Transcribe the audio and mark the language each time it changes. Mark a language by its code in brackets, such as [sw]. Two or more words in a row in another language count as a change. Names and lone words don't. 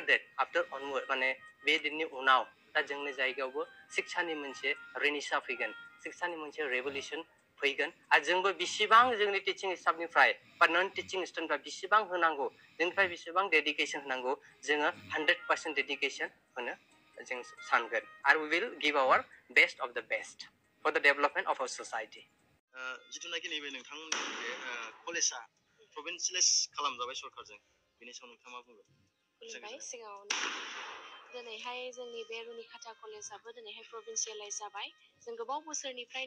[en] date after onward [brx] माने बे दिननि उनाव दा जोंनि जायगायावबो शिक्षानि मोनसे रिनिसा फैगोन शिक्षानि मोनसे रेभलिउसन फैगोन आरो जोंबो बेसेबां जोंनि टिचिं स्टाफनिफ्राय बा [en] non teaching [brx] स्टुडेन्टफ्रा बेसेबां होनांगौ जोंनिफ्राय बेसेबां डेडिकेसन होनांगौ जोङो 100% डेडिकेसन होनो जों सानगोन आरो [en] we will give our best of the best for the development of our society [brx] जिथुनाखि नैबे नोंथांमोननि बे कलेजआ प्रभिन्सियेलाइज खालामजाबाय सरकारजों बेनि सायाव नोंथाङा मा बुंगोन सिगाङावनो दिनैहाय जोंनि बे रुनिकाटा कलेजआबो दिनैहाय प्रभिन्सियेलाइज जाबाय जों गोबाव बोसोरनिफ्रायनो